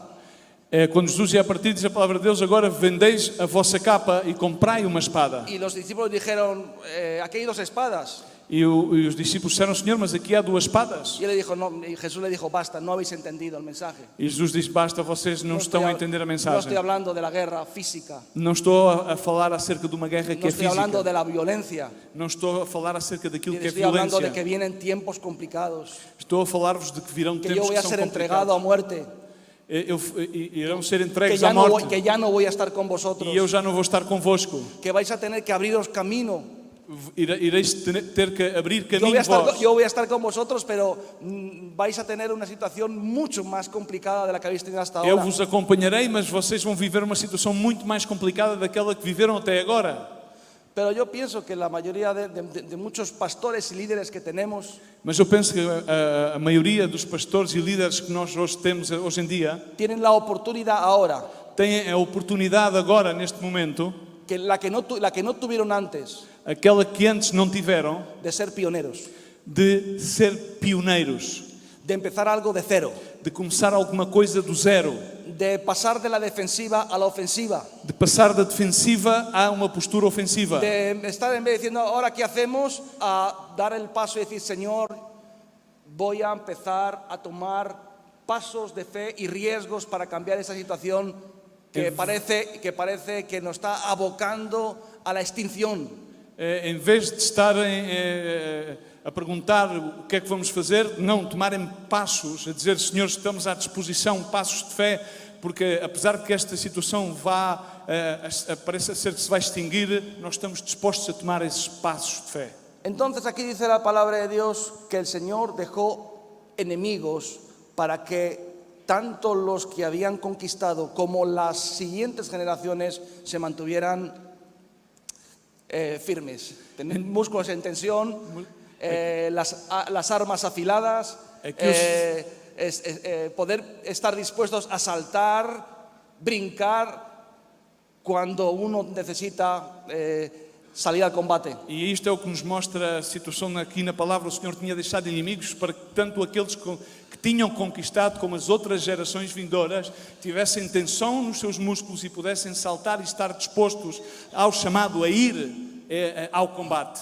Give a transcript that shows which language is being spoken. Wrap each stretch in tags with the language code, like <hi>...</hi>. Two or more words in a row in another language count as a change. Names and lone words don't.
<pt>Quando Jesus ia partir, diz a palavra de Deus, agora vendeis a vossa capa e comprai uma espada.</pt> <es>Y los discípulos dijeron, aquí hay 2 espadas.</es> <pt>E os discípulos disseram, Senhor, mas aqui há 2 espadas.</pt> <es>Y él le dijo, no, y Jesús le dijo, basta, no habéis entendido el mensaje.</es> <pt>E Jesus disse, basta, vocês não estão a entender a</pt> <es>No</es> <pt>mensagem.</pt> <es>estoy hablando de la guerra física.</es> <pt>Não estou a falar acerca de uma guerra que</pt> <es>No</es> <pt>é</pt> <es>estoy hablando</es> <pt>física.</pt> <es>de la violencia.</es> <pt>Não estou a falar acerca daquilo que é</pt> <es>Estoy hablando de</es> <pt>violência.</pt> <es>que vienen tiempos complicados.</es> <pt>Estou a falar-vos de que virão</pt> <es>Que yo</es> <pt>tempos</pt> <es>voy</es> <pt>que</pt> <es>a</es> <pt>são</pt> <es>ser entregado a</es> <pt>complicados.</pt> <es>muerte.</es> <pt>Irão ser</pt> <es>Que</es> <pt>entregues</pt> <es>ya,</es> <pt>à</pt> <es>no voy,</es> <pt>morte.</pt> <es>que ya no voy a estar con vosotros.</es> <pt>E eu já não vou estar convosco.</pt> <es>Que vais a tener que abriros camino.</es> <pt>Ireis ter que abrir</pt> <es>Yo</es> <pt>caminho vós.</pt> <es>voy a estar con vosotros, pero vais a tener una situación mucho más complicada de la que habéis tenido hasta</es> <pt>Eu</pt> <es>ahora.</es> <pt>vos acompanharei, mas vocês vão viver uma situação muito mais complicada daquela que viveram até agora.</pt> <es>Pero yo pienso que la mayoría de muchos pastores y líderes que tenemos</es> <pt>Mas eu penso que a maioria dos pastores e líderes que nós hoje temos hoje em dia</pt> <es>tienen la oportunidad ahora,</es> <pt>têm a oportunidade agora, neste momento,</pt> <es>que la que no tuvieron antes,</es> <pt>aquela que antes não tiveram,</pt> <es>de ser pioneros,</es> <pt>de ser pioneiros,</pt> <es>de empezar algo de cero,</es> <pt>de começar alguma coisa do zero,</pt> <es>de pasar de la defensiva a la ofensiva,</es> <pt>de passar da defensiva a uma postura ofensiva,</pt> <es>de estar en vez de diciendo ahora qué hacemos, a dar el paso y decir, Señor, voy a empezar a tomar pasos de fe y riesgos para cambiar esa situación que parece que nos está abocando a la extinción.</es> <pt>em vez de estarem a perguntar o que é que vamos fazer, não, tomarem passos, a dizer, Senhor, estamos à disposição, passos de fé, porque apesar de que esta situação pareça ser que se vai extinguir, nós estamos dispostos a tomar esses passos de fé.</pt> <es>Entonces aquí dice la palabra de Dios que el Señor dejó enemigos para que tanto los que habían conquistado como las siguientes generaciones se mantuvieran firmes, tener músculos en tensión, las armas afiladas, poder estar dispuestos a saltar, brincar cuando uno necesita salir al combate.</es> <pt>E isto é o que nos mostra a situação aqui na palavra. O Senhor tinha deixado inimigos para que tanto aqueles que tinham conquistado como as outras gerações vindouras tivessem tensão nos seus músculos e pudessem saltar e estar dispostos ao chamado a ir ao combate.</pt>